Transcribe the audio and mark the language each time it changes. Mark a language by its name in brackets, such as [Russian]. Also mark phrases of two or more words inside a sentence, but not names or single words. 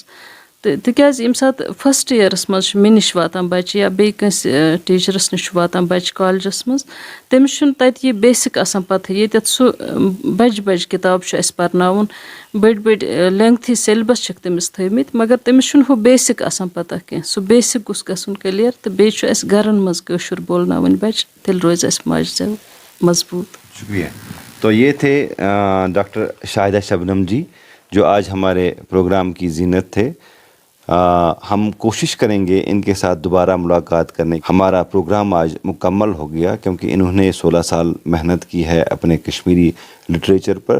[Kashmiri] تہٕ تِکیازِ ییٚمہِ ساتہٕ [English] first years [Kashmiri] منٛز چھُ مےٚ نِش واتان بچہِ یا بیٚیہِ کٲنٛسہِ ٹیٖچرس نِش چھُ واتان بچہِ کالجس منٛز, تٔمِس چھُنہٕ تتہِ یہِ بیسِک آسان پتہٕ, ییٚتٮ۪تھ سُہ بجہِ بجہِ کِتاب چھُ اَسہِ پرناوُن, بٔڑۍ بٔڑۍ لینٛگتھی سیلبس چھِکھ تٔمِس تھٲومٕتۍ, مگر تٔمِس چھُنہٕ ہُہ بیسِک آسان پتہ کینٛہہ. سُہ بیسِک گوٚژھ گژھُن کلیر, تہٕ بیٚیہِ چھُ اَسہِ گرن منٛز کٲشُر بولناوٕنۍ بچہِ, تیٚلہِ روزِ اَسہِ ماجہِ زٮ۪و مضبوٗط. [Urdu] شکریہ. تو یہ تھے ڈاکٹر شاہدہ شبنم جی, جو آج ہمارے پروگرام کی زینت تھے. ہم کوشش کریں گے ان کے ساتھ دوبارہ ملاقات کرنے. ہمارا پروگرام آج مکمل ہو گیا کیونکہ انہوں نے 16 سال محنت کی ہے اپنے کشمیری لٹریچر پر.